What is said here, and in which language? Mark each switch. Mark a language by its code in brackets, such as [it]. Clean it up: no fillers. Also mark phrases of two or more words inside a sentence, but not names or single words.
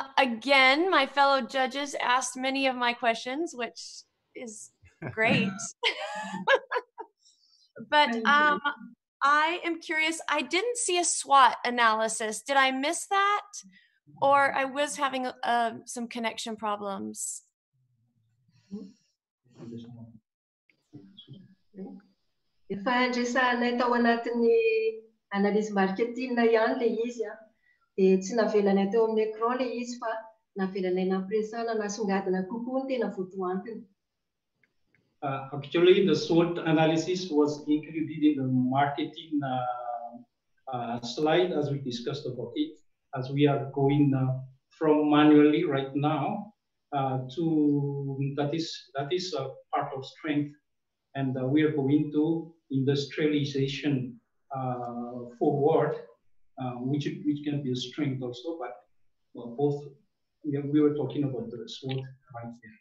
[en] Again, my fellow judges asked many of my questions, which is great. But I am curious, I didn't see a SWOT analysis. Did I miss that? Or I was having some connection problems. [mg] Efa andresanay tao anatin'ny [fr] analyse marketing [mg] ihany ilay izy dia tsy navelanay teo amin'ny écran ilay izy fa navelanay nampiresana nasongadina kokoa ny tena votoantiny. [en] Actually, the SWOT analysis was included in the marketing slide as we discussed about it, as we are going from manually right now to that is a part of strength, and we are going to industrialization forward, which can be a strength also, but both we were talking about the SWOT right there.